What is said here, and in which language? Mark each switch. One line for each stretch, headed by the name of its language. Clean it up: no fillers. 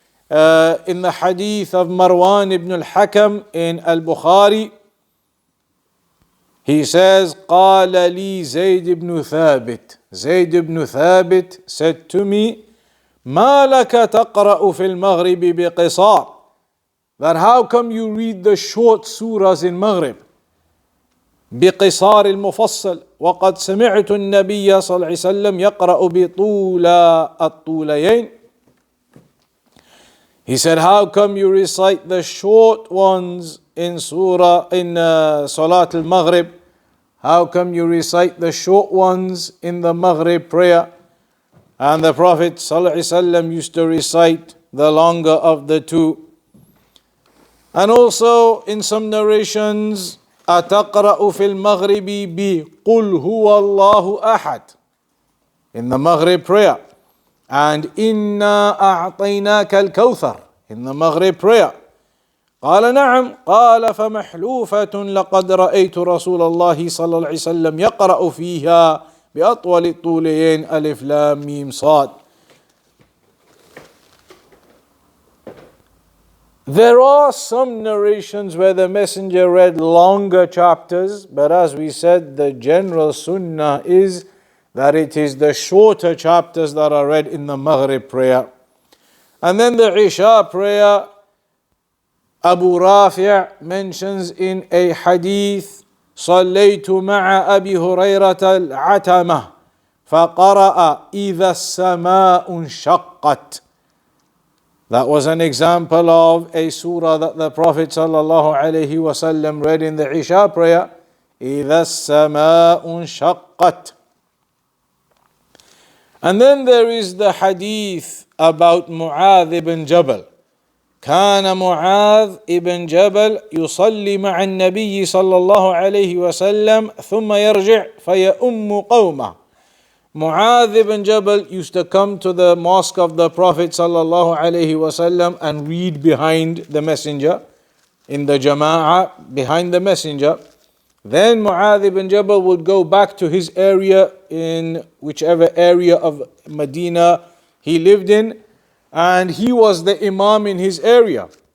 English: In the hadith of Marwan ibn al-Hakam in al-Bukhari, he says,
Arabic: قال لي زيد بن ثابت.
English: Zayd ibn Thabit said to me,
Arabic: ما لك تقرأ في المغرب بقصار?
English: That how come you read the short surahs in Maghrib?
Arabic: بقصار المفصل وقد سمعت النبي صلى الله عليه وسلم يقرأ بطول الطوليين.
English: He said, how come you recite the short ones in Salat al-Maghrib? How come you recite the short ones in the Maghrib prayer? And the Prophet ﷺ used to recite the longer of the two. And also in some narrations,
Arabic: أتقرأ في المغرب بقل هو الله أحد,
English: in the Maghrib prayer. And
Arabic: إنا أعطيناك الكوثر,
English: in the Maghrib prayer.
Arabic: قال نعم قال فمحلوفة لقد رأيت رسول الله صلى الله عليه وسلم يقرأ فيها بأطول الطولين ألف لام ميم صاد.
English: There are some narrations where the Messenger read longer chapters, but as we said, the general sunnah is that it is the shorter chapters that are read in the Maghrib prayer. And then the Isha prayer, Abu Rafi' mentions in a hadith,
Arabic: صليت مع أبي هريرة العتمة فقرأ إذا السماء انشقت.
English: That was an example of a surah that the Prophet ﷺ read in the Isha prayer,
Arabic: إذا السماء انشقت.
English: And then there is the hadith about Mu'adh ibn Jabal.
Arabic: كان معاذ ابن جبل يصلي مع النبي صلى الله عليه وسلم ثم يرجع فيؤم قومه.
English: Mu'adh ibn Jabal used to come to the mosque of the Prophet
Arabic: صلى الله عليه وسلم
English: and read behind the messenger, in the jama'ah behind the messenger. Then Mu'adh ibn Jabal would go back to his area, in whichever area of Medina he lived in, and he was the imam in his area.